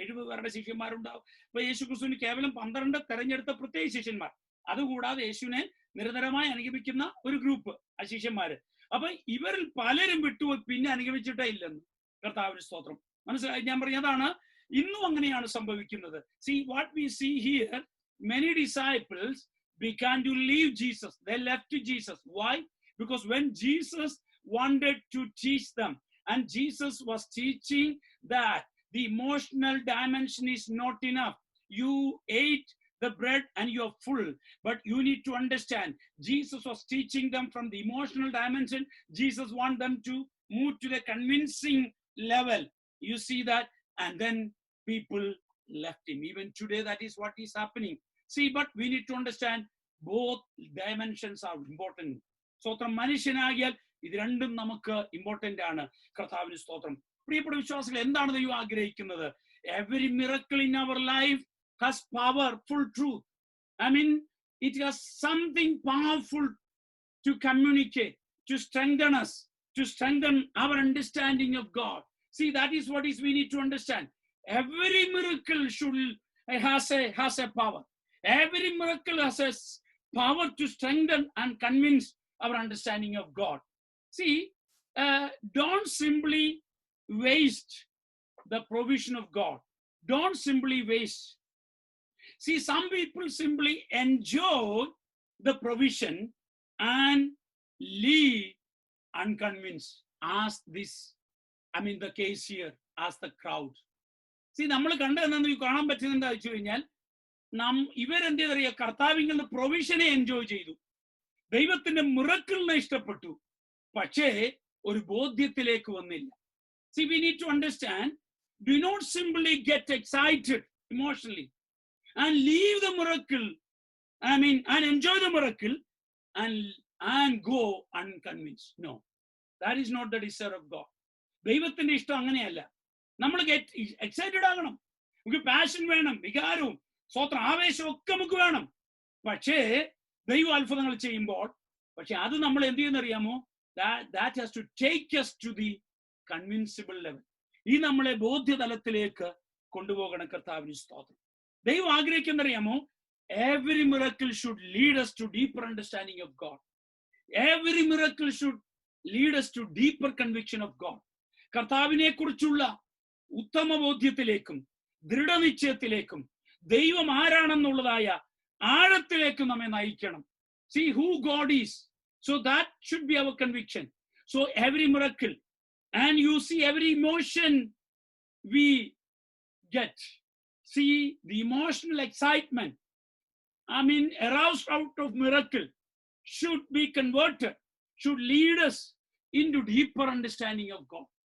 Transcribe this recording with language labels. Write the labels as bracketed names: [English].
[Malayalam] 70 പേരുടെ ശിഷ്യന്മാരുണ്ടാവും. ഇപ്പൊ യേശു ക്രിസ്തുവിന് കേവലം 12 തെരഞ്ഞെടുത്ത പ്രത്യേക ശിഷ്യന്മാർ, അതുകൂടാതെ യേശുവിനെ നിരന്തരമായി അനുഗമിക്കുന്ന ഒരു ഗ്രൂപ്പ് ആ ശിഷ്യന്മാര്. അപ്പൊ ഇവരിൽ പലരും വിട്ടുപോയി, പിന്നെ അനുഗമിച്ചിട്ടേ ഇല്ലെന്ന്. കർത്താവിന്റെ സ്തോത്രം. മനസ്സിലായി? ഞാൻ പറഞ്ഞതാണ്, ഇന്നും അങ്ങനെയാണ് സംഭവിക്കുന്നത്. [English] See what we see here, many disciples began to leave Jesus. They left Jesus. Why? Because when Jesus wanted to teach them, and Jesus was teaching that the emotional dimension is not enough. You ate the bread and you're full, but you need to understand, Jesus was teaching them from the emotional dimension. Jesus want them to move to the convincing level. You see that? And then people left him. Even today that is what is happening. See, but we need to understand both dimensions are important. [Malayalam] സ്തോത്രം. മനുഷ്യനാകിയാൽ ഇത് രണ്ടും നമുക്ക് important ആണ്. കർത്താവിന് സ്തോത്രം. പ്രിയപ്പെട്ട വിശ്വാസികൾ, എന്താണ് ദൈവം ആഗ്രഹിക്കുന്നത്? [English] Every miracle in our life has powerful truth. I mean, it has something powerful to communicate, to strengthen us, to strengthen our understanding of God. See, that is what is we need to understand. Every miracle has a power. Every miracle has a power to strengthen and convince our understanding of God. See, don't simply waste the provision of God. Don't simply waste. See, some people simply enjoy the provision and leave unconvinced. Ask this, the case here, ask the crowd. [Malayalam] See, നമ്മൾ കണ്ടതെന്നു കാണാൻ പറ്റുന്നത് എന്താ വെച്ച് കഴിഞ്ഞാൽ, ഇവരെന്ത് ചെയ്തറിയ, കർത്താവിന്റെ പ്രൊവിഷനെ enjoy ചെയ്തു, ദൈവത്തിന്റെ മിറക്കിളിനെ ഇഷ്ടപ്പെട്ടു, പക്ഷേ ഒരു ബോധ്യത്തിലേക്ക് വന്നില്ല. [English] See, we need to understand, do not simply get excited emotionally and leave the miracle, and enjoy the miracle and go unconvinced. No, that is not the desire of God. [Malayalam] ദൈവത്തിന്റെ ഇഷ്ടം അങ്ങനെയല്ല. നമ്മൾ എക്സൈറ്റഡ് ആകണം, നമുക്ക് passion വേണം, വികാരവും സ്വന്തം ആവേശവും ഒക്കെ നമുക്ക് വേണം. പക്ഷേ ദൈവ അത്ഭുതങ്ങൾ ചെയ്യുമ്പോൾ അത് നമ്മൾ എന്ത് ചെയ്യുന്നറിയാമോ? [English] That has to take us to the convincible level. [Malayalam] ഈ നമ്മളെ ബോധ്യതലത്തിലേക്ക് കൊണ്ടുപോകണം. കർത്താവിന് സ്തോത്രം. ദൈവം ആഗ്രഹിക്കുന്നറിയാമോ? [English] Every miracle should lead us to deeper understanding of God. Every miracle should lead us to deeper conviction of God. [Malayalam] കർത്താവിനെ കുറിച്ചുള്ള ഉത്തമ ബോധ്യത്തിലേക്കും ദൃഢനിശ്ചയത്തിലേക്കും ദൈവം ആരാണെന്നുള്ളതായ ആഴത്തിലേക്കും നമ്മെ നയിക്കണം. [English] See who God is. So that should be our conviction. So every miracle, and you see every emotion we get. See the emotional excitement, aroused out of miracle should be converted, should lead us into deeper understanding of God.